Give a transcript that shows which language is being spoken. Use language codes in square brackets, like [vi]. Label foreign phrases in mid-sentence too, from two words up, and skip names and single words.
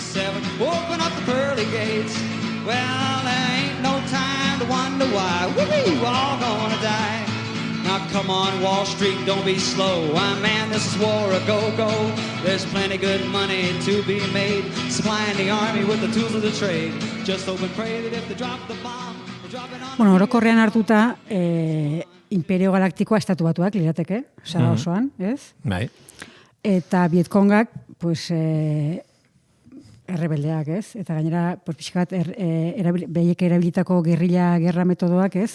[en] Open up the pearly gates. Well, there ain't no time to to wonder why. Woo-wee, we're all gonna die. Now come on, Wall Street, don't be slow. Why, man, this is war a go-go. There's plenty good money to be made, supplying the army with the tools of the trade. Just hope and pray that if they drop the bomb, they drop it on... [eu] Bueno, orokorrean hartuta, Imperio Galaktikoa estatu batuak lirateke, saga osoan, ez? Bai. Eta Vietkongak, pues, errebeldeak, ez? Eta gainera, pues, pixkat, behiek erabilitako gerrilla gerra metodoak, ez?